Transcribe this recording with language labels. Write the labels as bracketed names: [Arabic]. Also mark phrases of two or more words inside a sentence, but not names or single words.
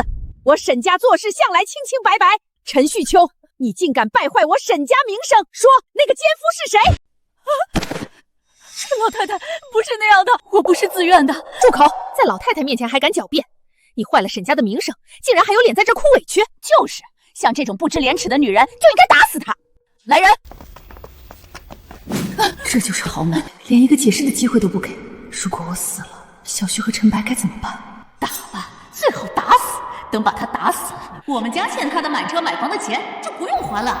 [Chinese] 我沈家做事向來清清白白。陳旭秋，你竟敢敗壞我沈家名聲！說那個奸夫是誰？陳老太太不是那樣的，我不是自願的。住口！在老太太面前還敢狡辯，你壞了沈家的名聲，竟然還有臉在這哭委屈！就是像這種不知廉恥的女人，就應該打死她！來人！這就是豪門，連一個解釋的機會都不給。如果我死了，小旭和陳白該怎麼辦？打吧，最好打死。等把他打死，我們家欠他的買車買房的錢就不用還了。